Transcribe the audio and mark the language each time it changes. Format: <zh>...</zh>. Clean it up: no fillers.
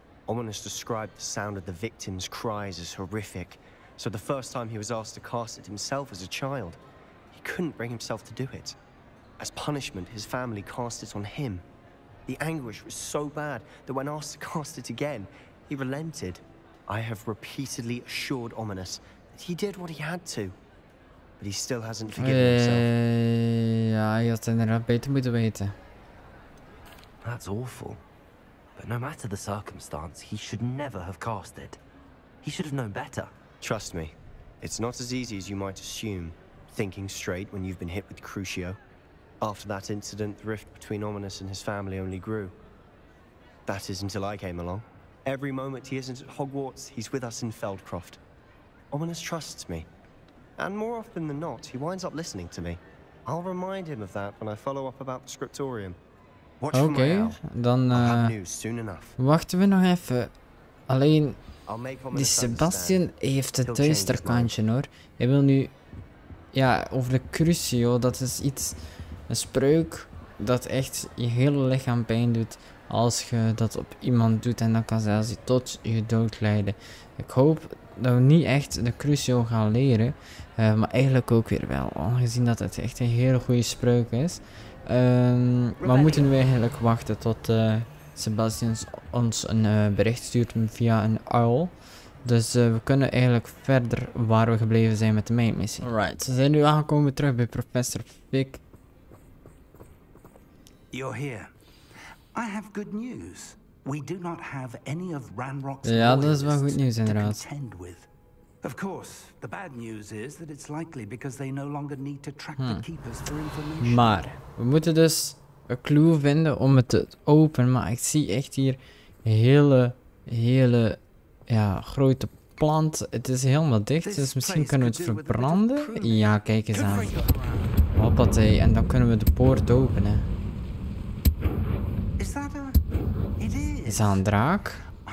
<en>Ominous described the sound of the victim's cries as horrific, so the first time he was asked to cast it himself as a child, he couldn't bring himself to do it. As punishment, his family cast it on him. The anguish was so bad that when asked to cast it again, he relented. I have repeatedly assured Ominous that he did what he had to, but he still hasn't forgiven himself.</en> <nl>Ja, je had inderdaad beter moeten weten.</nl> <en>That's awful. But no matter the circumstance, he should never have cast it. He should have known better. Trust me, it's not as easy as you might assume, thinking straight when you've been hit with Crucio. After that incident, the rift between Ominous and his family only grew. That is until I came along. Every moment he isn't at Hogwarts, he's with us in Feldcroft. Ominous trusts me. And more often than not, he winds up listening to me. I'll remind him of that when I follow up about the scriptorium.</en> <nl>Oké, dan wachten we nog even. Alleen, die Sebastian heeft het duister kantje hoor. Hij wil nu, ja, over de Crucio, dat is iets, een spreuk dat echt je hele lichaam pijn doet als je dat op iemand doet en dat kan zelfs tot je dood leiden. Ik hoop dat we niet echt de Crucio gaan leren, maar eigenlijk ook weer wel, aangezien dat het echt een hele goede spreuk is. Maar moeten we eigenlijk wachten tot Sebastian ons een bericht stuurt via een uil. Dus we kunnen eigenlijk verder waar we gebleven zijn met de mijnmissie. Alright, we zijn nu aangekomen terug bij professor Fig.</nl> <en>You're here. I have good news. We do not have any of Ranrock's</en> <nl>ja, dat is wel goed nieuws inderdaad.</nl> <en>Of course, the bad news is that it's likely because they no longer need to track the keepers for information.</en> <nl>Maar we moeten dus een clue vinden om het te openen, maar ik zie echt hier een hele ja, grote plant. Het is helemaal dicht, dus misschien kunnen we het verbranden. Ja, kijk eens aan. Hoppatee, en dan kunnen we de poort openen. Is dat een draak?</nl>